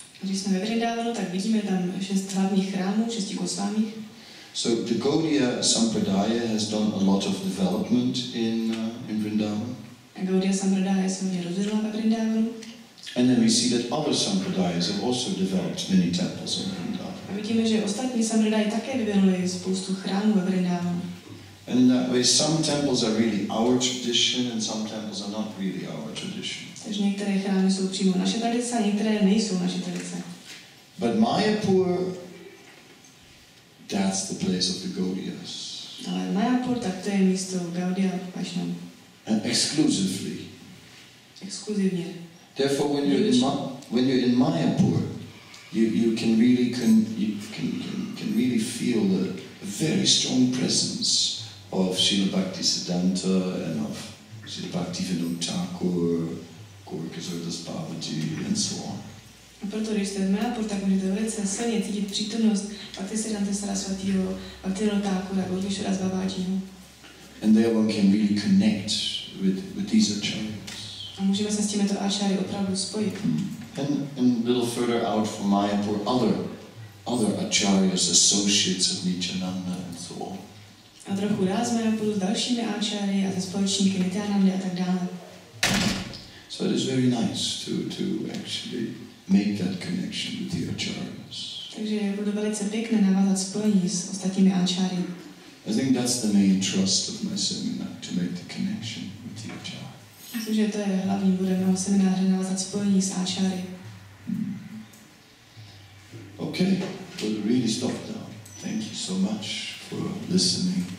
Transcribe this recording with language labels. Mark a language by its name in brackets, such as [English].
[Czech] Když jsme ve Vrindavanu, tak vidíme tam 6 hlavních chrámů, 6 Gosvámích. [English] So the Gaudiya Sampradaya has done a lot of development in Vrindavan. [Czech] A Gaudiya Sampradaya se hodně rozvinula ve Vrindavanu. [English] And then we see that other Sampradayas have also developed many temples in Vrindavan. [Czech] A vidíme, že ostatní Sampradaji také vyvinuli spoustu chrámů ve Vrindavanu. [English] And in that way, some temples are really our tradition and some temples are not really our tradition. [Czech] Takže některé chrámy jsou přímo naše tradice a některé nejsou naše tradice. [English] But Mayapur, that's the place of the Gaudiyas. [Czech] Ale Mayapur, tak to je místo Gaudiya Vaishnava. [English] And exclusively. [Czech] Exkluzivně. [English] Therefore, when you're in Mayapur, you can really can really feel the very strong presence of Srila Bhaktisiddhanta and of Srila Bhaktivinoda Thakur, Gaurkasardas Babaji, and so on. [Czech] A proto, když jste v Mayapur, tak můžete velice silně cítit přítomnost Bhaktisiddhanta Saraswatiho, Bhaktivinoda Thakura, Gaurkasardas Babajiho. [English] And there one can really connect with these acharyas. [Czech] A můžeme se s těmito acháry opravdu spojit. [English] And a little further out from Mayapur, other acharyas, associates of Nityananda, and so on. [Czech] A trochu dál z Mayapuru s dalšími acháry a se společníky Nityanandy a tak dále. [English] So it is very nice to actually make that connection with the acharyas. [Czech] Takže bude velice pěkné navázat spojení s ostatními acháry. [English] I think that's the main thrust of my seminar, to make the connection with the acharya. [Czech] Myslím, že to je hlavní bodem mého semináře, navázat spojení s acháry. [English] Okay, we'll really stop now. Thank you so much for listening.